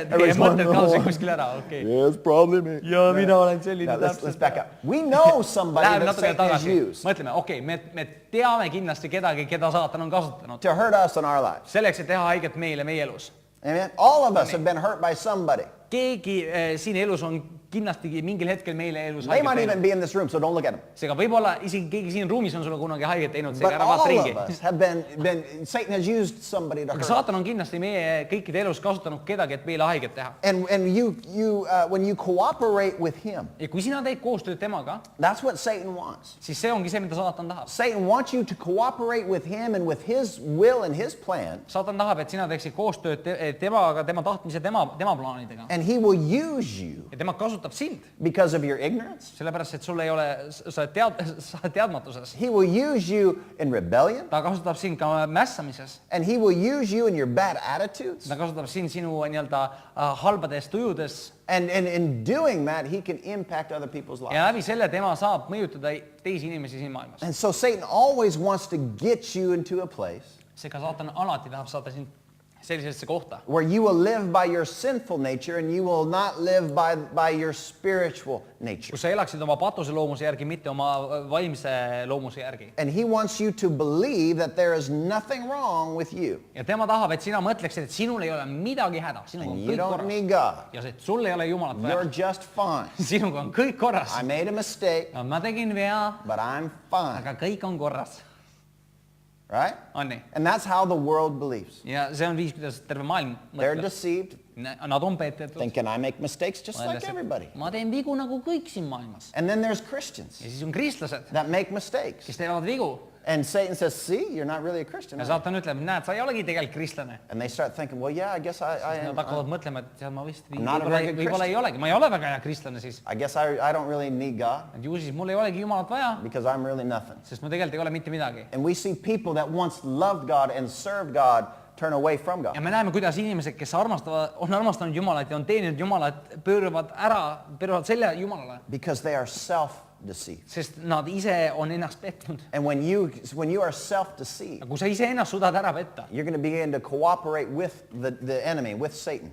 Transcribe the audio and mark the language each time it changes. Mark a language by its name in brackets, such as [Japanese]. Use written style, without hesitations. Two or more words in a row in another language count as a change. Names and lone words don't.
[English] Everybody's [Estonian] mõtted [English] one [Estonian] kaosid [English] more. [Estonian] kuskil ära, okei. [English] Yeah, it's probably me. [Estonian] Ja mina olen selline [English] Now, let's back up. We know somebody [Estonian] Läheme [English] that [Estonian] natuke [English] Satan has [Estonian] tagasi. [English] used [Estonian] Mõtleme, okei, me teame kindlasti kedagi, keda saatan on kasutanud. [English] to hurt us in our lives. [Estonian] Selleks, et teha haiget meile meie elus. [English] Amen? All of us have been hurt by somebody. [Estonian] Keegi siin elus on kindlasti mingil hetkel meile elus [English] They might [Estonian] haiget [English] even [Estonian] teinud. [English] be in this room, so don't look at them. [Estonian] Seega võib-olla isegi keegi siin ruumis on sulle kunagi haiget teinud, [English] But [Estonian] seega ära [English] all [Estonian] vaata ringi. [English] of us have been Satan has used somebody to [Estonian] Aga [English] hurt. [Estonian] saatan on kindlasti meie kõikide elus kasutanud kedagi, et meile haiget teha. [English] And when you cooperate with him, [Estonian] Ja kui sina teed koostööd temaga, [English] that's what Satan wants. [Estonian] siis see ongi see, mida saatan tahab. [English] Satan wants you to cooperate with him and with his will and his plan, [Estonian] Saatan tahab, et sina teeksid koostööd temaga, tema tahtmise, tema plaanidega. [English] and he will use you [Estonian] Ja tema kasutab sind, [English] because of your ignorance. [Estonian] sellepärast et sul ei ole, sa oled teadmatuses. [English] He will use you in rebellion, [Estonian] Ta kasutab sind ka mässamises. [English] and he will use you in your bad attitudes. [Estonian] Ta kasutab sind sinu nii-öelda halbades tujudes [English] And in doing that, he can impact other people's lives. [Estonian] ja läbi selle tema saab mõjutada teisi inimesi siin maailmas. [English] And so Satan always wants to get you into a place [Estonian] seega saatan alati tahab saada sind sellisesse kohta, [English] where you will live by your sinful nature and you will not live by your spiritual nature. [Estonian] kus sa elaksid oma patuse loomuse järgi, mitte oma vaimse loomuse järgi. [English] And he wants you to believe that there is nothing wrong with you. [Estonian] Ja tema tahab, et sina mõtleksid, et sinul ei ole midagi häda, sinuga on [English] And you [Estonian] kõik [English] don't [Estonian] korras. [English] need God. [Estonian] Ja see, et sul ei ole Jumalat [English] You're [Estonian] vaja. [English] just fine. [Estonian] Sinuga on kõik korras. [English] I made a mistake, [Estonian] Ma tegin vea, [English] but I'm fine. [Estonian] aga kõik on korras. [English] Right? [Estonian] On nii? [English] And that's how the world believes. [Estonian] Ja see on viis, kuidas terve maailm [English] They're [Estonian] mõtleb. [English] deceived, [Estonian] Nad on peetetud. [English] thinking I make mistakes just like [Estonian] Mõeldes, et [English] everybody. [Estonian] ma teen vigu nagu kõik siin maailmas. [English] And then there's Christians [Estonian] Ja siis on kristlased, [English] that make mistakes. [Estonian] kes teevad vigu. [English] And Satan says, see, you're not really a Christian. [Estonian] Ja [English] are you?" [Estonian] saatan ütleb, näed, sa ei olegi tegelikult kristlane. [English] And they start thinking, well, yeah, I guess I [Estonian] Nad [English] am. [Estonian] hakkavad mõtlema, et tead, ma vist [English] not a very good [Estonian] võib-olla ei olegi. Ma ei ole väga hea kristlane siis. [English] I guess I don't really need God [Estonian] Et ju siis mul ei olegi Jumalat vaja, [English] because I'm really nothing. [Estonian] sest ma tegelikult ei ole mitte midagi. [English] And we see people that once loved God and served God turn away from [Estonian] Ja [English] God. [Estonian] me näeme, kuidas inimesed, kes on armastanud Jumalat ja on teeninud Jumalat, pööravad selja Jumalale, [English] Because they are self-deceived. [Estonian] sest nad ise on ennast petnud. [English] And when you are self-deceived, [Estonian] Ja kui sa iseennast suudad ära petta, [English] you're going to begin to cooperate with the enemy, with Satan.